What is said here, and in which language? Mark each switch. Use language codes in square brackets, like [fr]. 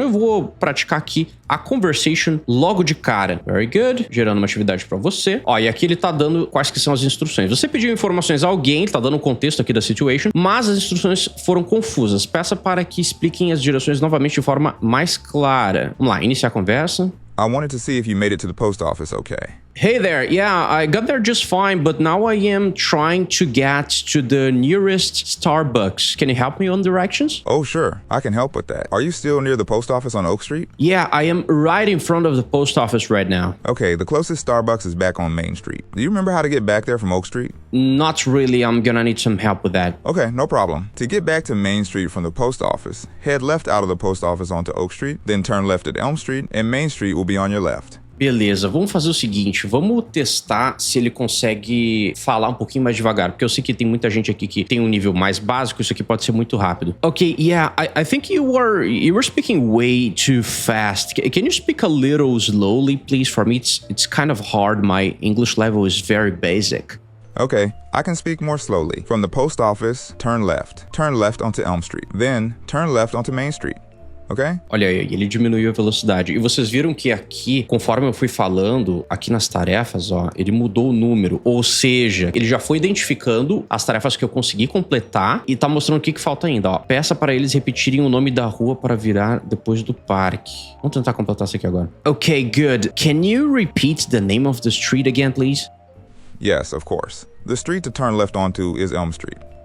[pt] Eu vou praticar aqui a conversation logo de cara. [en] Very good. [pt] Gerando uma atividade para você. Ó, e aqui ele tá dando quais que são as instruções. Você pediu informações a alguém, ele tá dando um contexto aqui da situation, mas as instruções foram confusas. Peça para que expliquem as direções novamente de forma mais clara. Vamos lá, iniciar a conversa. [en] I wanted to see if you made it to the post office okay. Hey there, yeah, I got there just fine, but now I am trying to get to the nearest Starbucks. Can you help me on directions? Oh, sure. I can help with that. Are you still near the post office on Oak Street? Yeah, I am right in front of the post office right now. Okay, the closest Starbucks is back on Main Street. Do you remember how to get back there from Oak Street? Not really, I'm gonna need some help with that. Okay, no problem. To get back to Main Street from the post office, head left out of the post office onto Oak Street, then turn left at Elm Street, and Main Street will be on your left. [pt] Beleza, vamos fazer o seguinte, vamos testar se ele consegue falar um pouquinho mais devagar, porque eu sei que tem muita gente aqui que tem um nível mais básico, isso aqui pode ser muito rápido. [en] Ok, yeah, I think you were speaking way too fast. Can you speak a little slowly, please, for me? It's kind of hard, my English level is very basic. Okay, I can speak more slowly. From the post office, turn left. Turn left onto Elm Street. Then, turn left onto Main Street. Okay? [pt] Olha aí, ele diminuiu a velocidade. E vocês viram que aqui, conforme eu fui falando, aqui nas tarefas, ó, ele mudou o número. Ou seja, ele já foi identificando as tarefas que eu consegui completar e tá mostrando o que falta ainda, ó. Peça para eles repetirem o nome da rua para virar depois do parque. Vamos tentar completar isso aqui agora. [en] Okay, good. Can you repeat the name of the street again, please? Yes, of course. The street to turn left onto is Elm Street.